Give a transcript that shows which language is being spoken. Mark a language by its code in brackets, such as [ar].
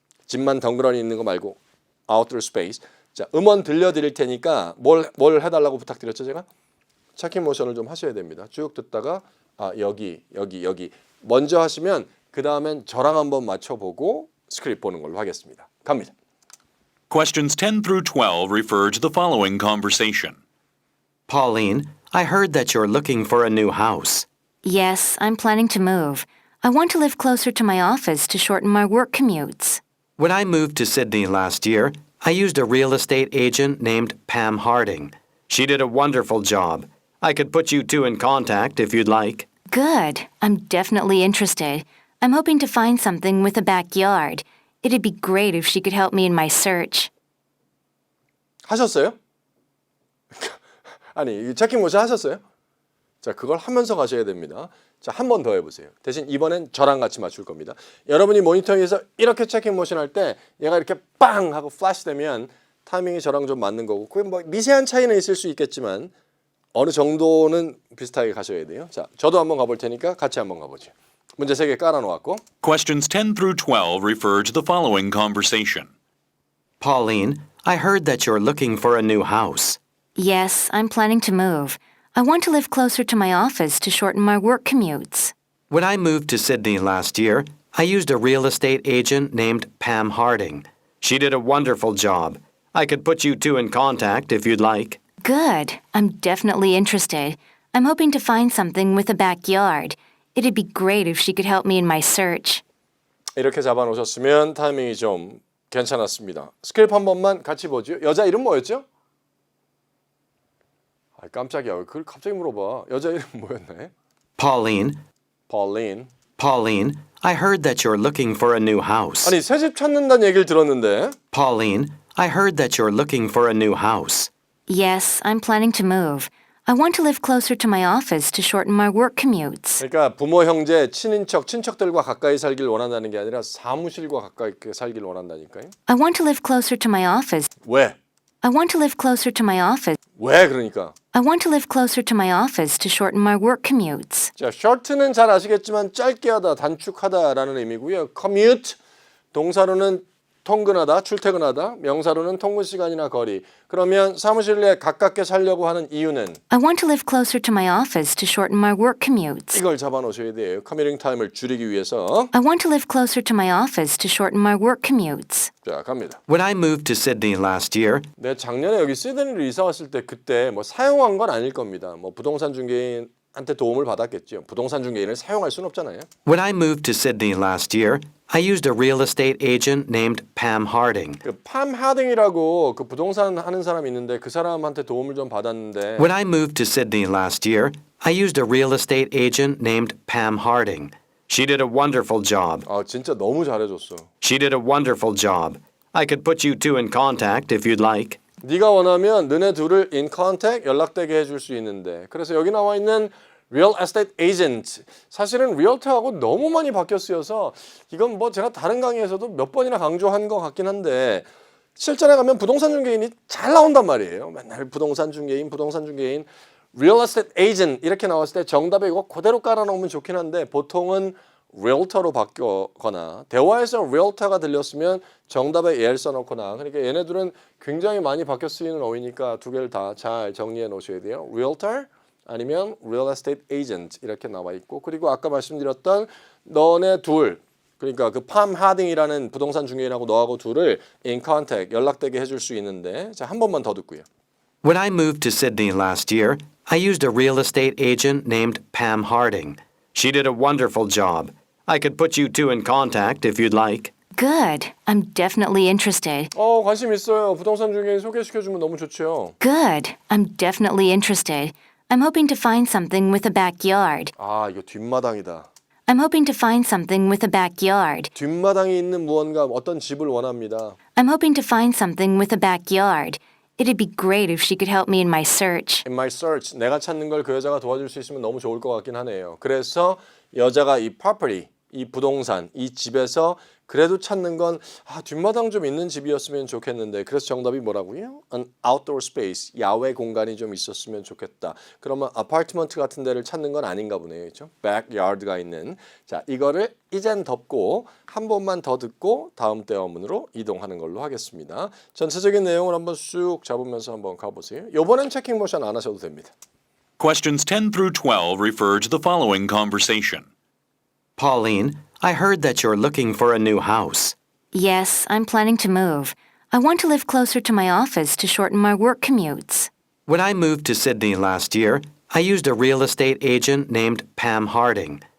[ko] 집만 덩그러니 있는 거 말고 [en] outdoor space. [ko] 자, 음원 들려드릴 테니까 뭘 해달라고 부탁드렸죠 제가? 체킹 모션을 좀 하셔야 됩니다. 쭉 듣다가 여기 먼저 하시면 그 다음엔 저랑 한번 맞춰보고 스크립트 보는 걸로 하겠습니다. 갑니다. [en] Questions 10 through 12 refer to the following conversation. Pauline, I heard that you're looking for a new house. Yes, I'm planning to move. I want to live closer to my office to shorten my work commutes. When I moved to Sydney last year, I used a real estate agent named Pam Harding. She did a wonderful job. I could put you two in contact if you'd like. Good. I'm definitely interested. I'm hoping to find something with a backyard. It'd be great if she could help me in my search. [ko] 하셨어요? 아니, 이 체킹 모션 하셨어요? 자, 그걸 하면서 가셔야 됩니다. 자, 한 번 더 해보세요. 대신 이번엔 저랑 같이 맞출 겁니다. 여러분이 모니터에서 이렇게 체킹 모션 할 때 얘가 이렇게 빵 하고 플래시 되면 타이밍이 저랑 좀 맞는 거고 그게 뭐 미세한 차이는 있을 수 있겠지만 어느 정도는 비슷하게 가셔야 돼요. 자, 저도 한번 가볼 테니까 같이 한번 가보죠. 문제 3개 깔아놓았고 [en] Questions 10 through 12 refer to the following conversation. Pauline, I heard that you're looking for a new house. Yes, I'm planning to move. I want to live closer to my office to shorten my work commutes. When I moved to Sydney last year, I used a real estate agent named Pam Harding. She did a wonderful job. I could put you two in contact if you'd like. Good. I'm definitely interested. I'm hoping to find something with a backyard. It'd be great if she could help me in my search. [ko] 이렇게 잡아놓으셨으면 타이밍이 좀 괜찮았습니다. 스크립 한 번만 같이 보죠. 여자 이름 뭐였죠? 아, 깜짝이야. 왜 그걸 갑자기 물어봐. 여자 이름 뭐였네? [en] Pauline, Pauline. Pauline, I heard that you're looking for a new house. [ko] 아니 새집 찾는다는 얘기를 들었는데 [en] Pauline, I heard that you're looking for a new house. Yes, I'm planning to move. I want to live closer to my office to shorten my work commutes. [ko] 그러니까 부모, 형제, 친인척, 친척들과 가까이 살길 원한다는 게 아니라 사무실과 가까이 살길 원한다니까요. [en] I want to live closer to my office. [ko] 왜? [en] I want to live closer to my office. [ko] 왜 그러니까? [en] I want to live closer to my office to shorten my work commutes. [ko] 자, short는 잘 아시겠지만 짧게 하다, 단축하다라는 의미고요. commute 동사로는 통근하다, 출퇴근하다, 명사로는 통근 시간이나 거리. 그러면 사무실에 가깝게 살려고 하는 이유는 [en] I want to live closer to my office to shorten my work commutes. [ko] 이걸 잡아놓으셔야 돼요. 커뮤팅 타임을 줄이기 위해서. [en] I want to live closer to my office to shorten my work commutes. [ko] 자, 갑니다. [en] When I moved to Sydney last year, [ko] 네, 작년에 여기 시드니로 이사 왔을 때 그때 뭐 사용한 건 아닐 겁니다. 뭐 부동산 중개인한테 도움을 받았겠죠. 부동산 중개인을 사용할 수는 없잖아요. [en] when I moved to Sydney last year, I used a real estate agent named Pam Harding. [ko] 팜 하딩이라고 그 부동산 하는 사람이 있는데 그 사람한테 도움을 좀 받았는데 [en] When I moved to Sydney last year, I used a real estate agent named Pam Harding. She did a wonderful job. [ko] 아, 진짜 너무 잘해줬어. [en] She did a wonderful job. I could put you two in contact if you'd like. [ko] 네가 원하면 너네 둘을 [en] in contact [ko] 연락되게 해줄 수 있는데 그래서 여기 나와 있는 real estate agent 사실은 realtor하고 너무 많이 바뀌어 쓰여서 이건 뭐 제가 다른 강의에서도 몇 번이나 강조한 것 같긴 한데 실전에 가면 부동산 중개인이 잘 나온단 말이에요. 맨날 부동산 중개인 real estate agent 이렇게 나왔을 때 정답에 이거 그대로 깔아놓으면 좋긴 한데 보통은 realtor로 바뀌거나 대화에서 realtor가 들렸으면 정답에 얘를 써놓거나 그러니까 얘네들은 굉장히 많이 바뀌어 쓰이는 어휘니까 두 개를 다 잘 정리해 놓으셔야 돼요. realtor 아니면 real estate agent 이렇게 나와 있고 그리고 아까 말씀드렸던 너네 둘 그러니까 그 팜 하딩이라는 부동산 중개인하고 너하고 둘을 [en] in contact [ko] 연락되게 해줄 수 있는데 자, 한 번만 더 듣고요. [en] When I moved to Sydney last year, I used a real estate agent named Pam Harding. She did a wonderful job. I could put you two in contact if you'd like. Good. I'm definitely interested. [ko] 관심 있어요. 부동산 중개인 소개시켜주면 너무 좋죠. [en] Good. I'm definitely interested. I'm hoping to find something with a backyard. [ko] 아, 이거 뒷마당이다. [en] I'm hoping to find something with a backyard. [ko] 뒷마당이 있는 무언가 어떤 집을 원합니다. [en] I'm hoping to find something with a backyard. It'd be great if she could help me in my search. In my search, [ko] 내가 찾는 걸 그 여자가 도와줄 수 있으면 너무 좋을 것 같긴 하네요. 그래서 여자가 이 property, 이 부동산, 이 집에서 그래도 찾는 건 뒷마당 좀 있는 집이었으면 좋겠는데 그래서 정답이 뭐라고요? [en] An outdoor space, [ko] 야외 공간이 좀 있었으면 좋겠다. 그러면 아파트먼트 같은 데를 찾는 건 아닌가 보네요. 그렇죠? backyard가 있는. 자, 이거를 이젠 덮고 한 번만 더 듣고 다음 대화문으로 이동하는 걸로 하겠습니다. 전체적인 내용을 한번 쑥 잡으면서 한번 가보세요. 이번엔 체킹 모션 안 하셔도 됩니다. [en] Questions 10 through 12 refer to the following conversation. Pauline, I heard that you're looking for a new house. Yes, I'm planning to move. I want to live closer to my office to shorten my work commutes. When I moved to Sydney last year, I used a real estate agent named Pam Harding.